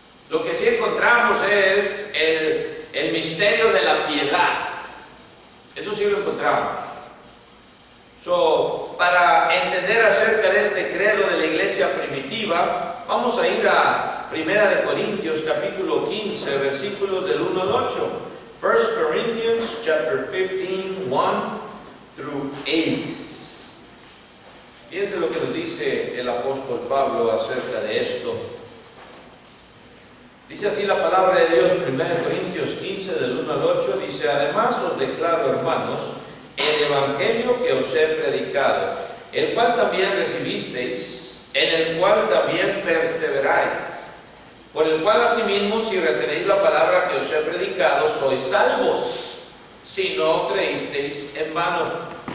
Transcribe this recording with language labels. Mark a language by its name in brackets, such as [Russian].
[Spanish] Lo que sí encontramos es el misterio de la piedad. Eso sí lo encontramos. Para entender acerca de este credo de la iglesia primitiva, vamos a ir a 1 Corintios capítulo 15, versículos del 1 al 8. [English] 1 Corinthians chapter 15, 1 through 8. [Spanish] Fíjense lo que nos dice el apóstol Pablo acerca de esto. Dice así la palabra de Dios, 1 Corintios 15, del 1 al 8, dice: además os declaro, hermanos, el evangelio que os he predicado, el cual también recibisteis, en el cual también perseveráis, por el cual asimismo, si retenéis la palabra que os he predicado, sois salvos, si no creísteis en vano.